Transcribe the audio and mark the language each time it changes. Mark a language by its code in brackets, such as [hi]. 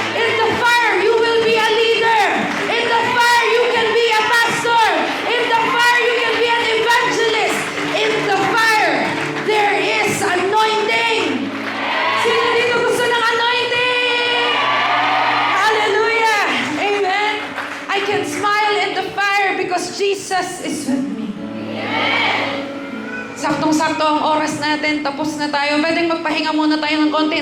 [en] In the fire, you will be a leader. In the fire, you can be a pastor. In the fire, you can be an evangelist. In the fire, there is anointing. [tl] Sino dito gusto ng anointing? Hallelujah! Amen? [en] I can smile in the fire because Jesus is with me. [tl] Saktong-sakto ang oras natin. Tapos na tayo. Pwedeng magpahinga muna tayo ng konti.